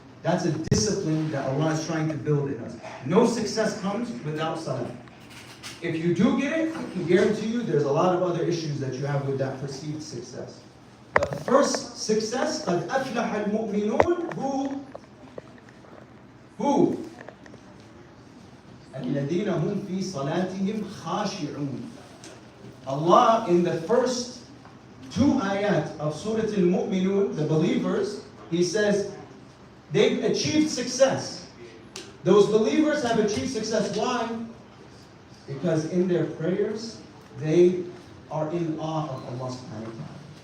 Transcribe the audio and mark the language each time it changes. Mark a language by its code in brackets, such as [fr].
[en] That's a discipline that Allah is trying to build in us. No success comes without salah. If you do get it, I can guarantee you there's a lot of other issues that you have with that perceived success. The first success, [ar] قد أفلح المؤمنون, [en] who? [ar] الذين هم في صلاتهم خاشعون. [en] Allah in the first 2 ayat of Surah Al-Mu'minun, the believers, He says they've achieved success. Those believers have achieved success. Why? Because in their prayers, they are in awe of Allah subhanahu wa ta'ala.